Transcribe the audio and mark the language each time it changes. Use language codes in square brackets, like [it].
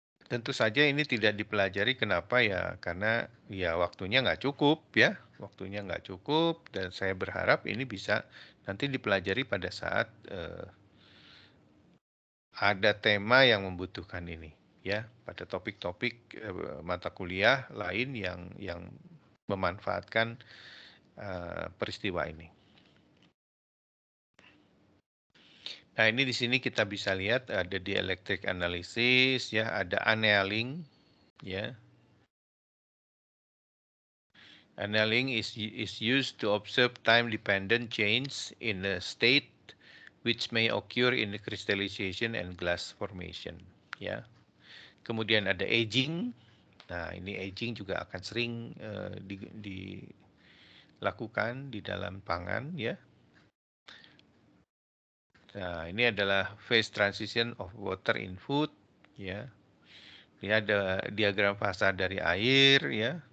[id] Tentu saja ini tidak dipelajari, kenapa ya? Karena ya waktunya nggak cukup ya, waktunya nggak cukup, dan saya berharap ini bisa nanti dipelajari pada saat ada tema yang membutuhkan ini ya, pada topik-topik mata kuliah lain yang memanfaatkan peristiwa ini. Nah, ini di sini kita bisa lihat ada dielectric analysis ya, ada annealing ya. [en] Annealing is used to observe time-dependent change in a state which may occur in the crystallization and glass formation. [id] Ya. Kemudian ada aging. Nah, ini aging juga akan sering dilakukan di dalam pangan ya. Nah, ini adalah [en] phase transition of water in food [id] ya. Ini ada diagram fasa dari air ya.